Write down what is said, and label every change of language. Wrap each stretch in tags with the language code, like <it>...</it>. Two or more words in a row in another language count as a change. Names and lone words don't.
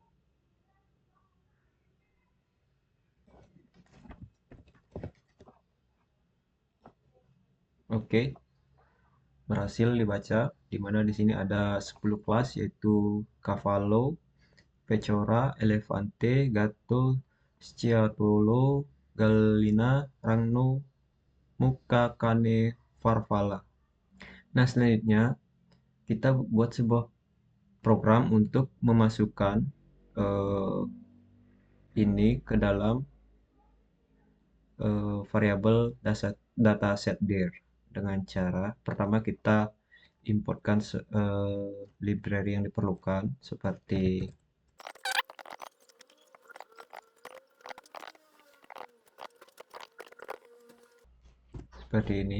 <id>Oke, berhasil dibaca. Di mana di sini ada 10 kelas yaitu</id> <it>Cavallo, Pecora, Elefante, Gatto, Sciatolo, Gallina, Ragno, Muka, Kane, Farfalla.</it> <id>Nah, selanjutnya kita buat sebuah program untuk memasukkan eh, ini ke dalam variabel</id> <en>dataset dir</en> <id>dengan cara pertama kita importkan library yang diperlukan seperti ini.</id>